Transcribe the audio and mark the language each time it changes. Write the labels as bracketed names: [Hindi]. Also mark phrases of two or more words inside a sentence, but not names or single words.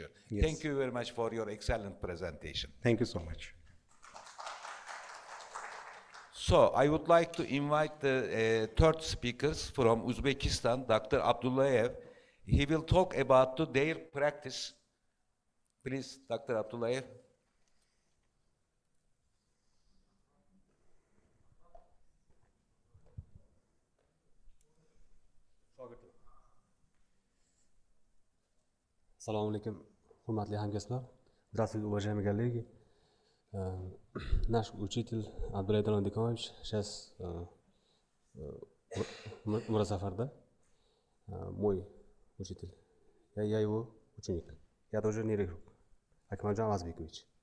[English] Thank you very much for your excellent presentation. Thank you so much. So I would like to invite the third speakers from Uzbekistan, Dr. Abdullayev. He will talk about their practice. Please, Dr. Abdullayev. [Uzbek] Assalomu alaykum, hurmatli hamkasblar. [Russian] Здравствуйте, уважаемые коллеги. Наш учитель Абдуллаев Диканович сейчас [Uzbek] умра сафарда. [Russian] Мой учитель. Я его ученик. Я тоже нейрохирург. Акмаджан Азбекович.